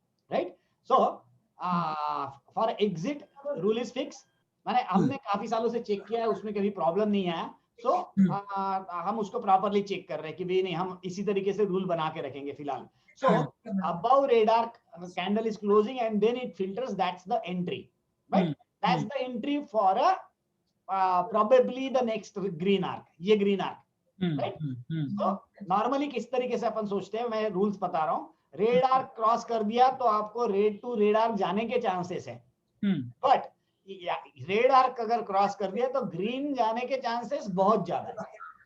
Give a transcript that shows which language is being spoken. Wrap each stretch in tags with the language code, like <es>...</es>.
<en>Right? So for exit rule is fixed.</en> <hi>माने हमने काफी सालों से चेक किया है, उसमें कभी प्रॉब्लम नहीं आया. सो हम उसको प्रॉपरली चेक कर रहे हैं कि भाई नहीं, हम इसी तरीके से रूल बना के रखेंगे फिलहाल.</hi> <en>So above red arc candle is closing and then it filters. That's the entry, right? That's the entry for a probably the next green arc.</en> <hi>ये green arc, right? So normally किस तरीके से अपन सोचते हैं,</hi> <en>मैं रूल्स बता रहा हूँ.</en> <hi>रेड आर्क क्रॉस कर दिया तो आपको रेड टू रेड आर्क जाने के चांसेस है. बट रेड आर्क अगर क्रॉस कर दिया तो ग्रीन जाने के चांसेस बहुत ज्यादा है.</hi>